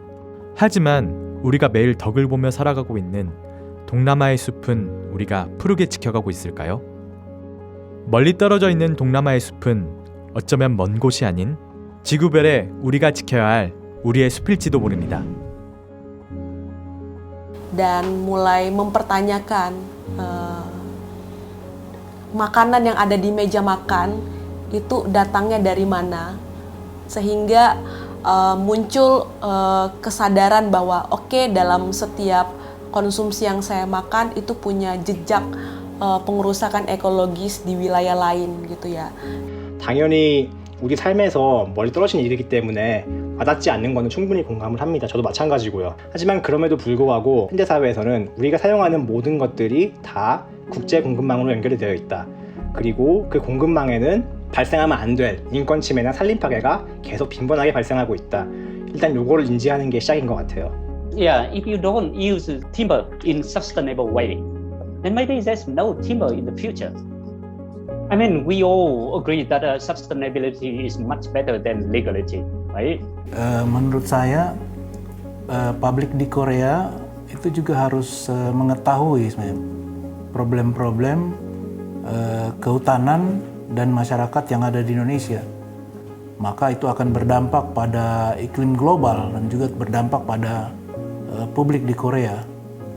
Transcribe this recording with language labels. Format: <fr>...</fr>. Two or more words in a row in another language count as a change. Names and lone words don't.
<ko>하지만 우리가 매일 덕을 보며 살아가고 있는 동남아의 숲은 우리가 푸르게 지켜가고 있을까요? 멀리 떨어져 있는 동남아의 숲은 어쩌면 먼 곳이 아닌 지구별에 우리가 지켜야 할 우리의 숲일지도 모릅니다.</ko> <id>Dan mulai mempertanyakan makanan yang ada di meja makan itu datangnya dari mana, sehingga muncul kesadaran bahwa oke, dalam setiap konsumsi yang saya makan itu punya jejak pengerusakan ekologis di wilayah lain gitu ya.</id> <ko>당연히 우리 삶에서 멀리 떨어진 일이기 때문에 와닿지 않는 거는 충분히 공감을 합니다. 저도 마찬가지고요. 하지만 그럼에도 불구하고 현대사회에서는 우리가 사용하는 모든 것들이 다 국제 공급망으로 연결이 되어 있다. 그리고 그 공급망에는 발생하면 안 될 인권 침해나 산림 파괴가 계속 빈번하게 발생하고 있다. 일단 요거를 인지하는 게 시작인 것 같아요.</ko> <en>Yeah, if you don't use timber in sustainable way, then maybe there's no timber in the future. I mean, we all agree that sustainability is much better than legality, right?</en> <id>Menurut saya, publik di Korea itu juga harus mengetahui sebenarnya problem-problem kehutanan dan masyarakat yang ada di Indonesia. Maka itu akan berdampak pada iklim global dan juga berdampak pada publik di Korea.</id>